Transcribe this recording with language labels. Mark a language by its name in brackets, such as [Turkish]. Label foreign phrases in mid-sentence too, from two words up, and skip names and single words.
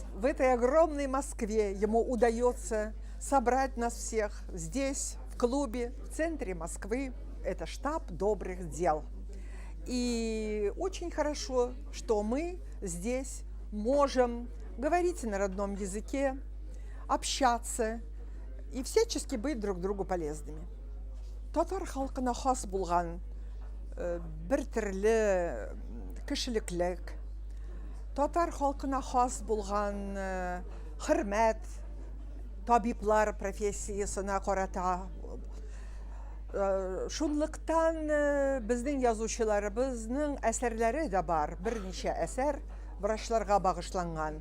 [Russian] В этой огромной Москве ему удается собрать нас всех здесь, в клубе, в центре Москвы. Это штаб добрых дел. И очень хорошо, что мы здесь можем говорить на родном языке, общаться и всячески быть друг другу полезными. [Tatar] Татар халкына хас булган бер төрле кешелеклек, татар халкына хас булган хөрмәт, табиблар профессиясына карата. Шунлыктан безнең язучыларыбызның әсәрләре дә бар, берничә әсәр врачларга багышланган.